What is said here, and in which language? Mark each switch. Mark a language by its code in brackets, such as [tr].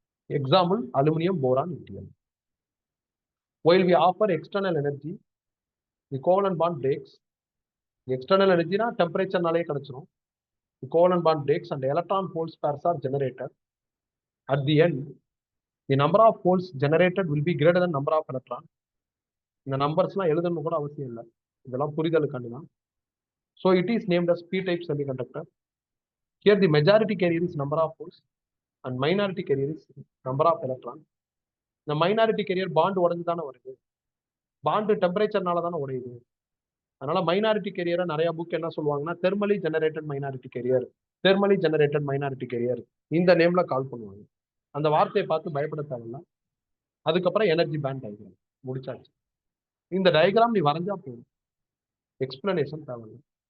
[en] Example, aluminum boron yttrium. While we offer external energy, the covalent bond breaks. The external energy na temperature [ta] nale kadachrum. [en] The covalent bond breaks and electron holes pairs are generated. At the end, the number of holes generated will be greater than number of electrons. The numbers [ta] la எழுதணும் கூட அவசியம் இல்லை. இதெல்லாம் புரிதலுக்காண்டி தான். [en] So it is named as p-type semiconductor. Here the majority carrier is number of holes and minority carrier is number of electrons. The minority carrier bond [ta] உடைஞ்சு தானே வருது. Bond டெம்பரேச்சர்னால தானே உடையுது. அதனால மைனாரிட்டி கேரியரை நிறைய புக் என்ன சொல்லுவாங்கன்னா thermally generated minority carrier, thermally generated minority carrier இந்த நேம்ல கால் பண்ணுவாங்க. அந்த வார்த்தையை பார்த்து பயப்பட தேவையில்ல. அதுக்கப்புறம் எனர்ஜி பேண்ட் டயக்ராம் முடிச்சாச்சு. இந்த டயக்ராம் நீ வரைஞ்சா போதும், எக்ஸ்பிளனேஷன் தேவையில்லை.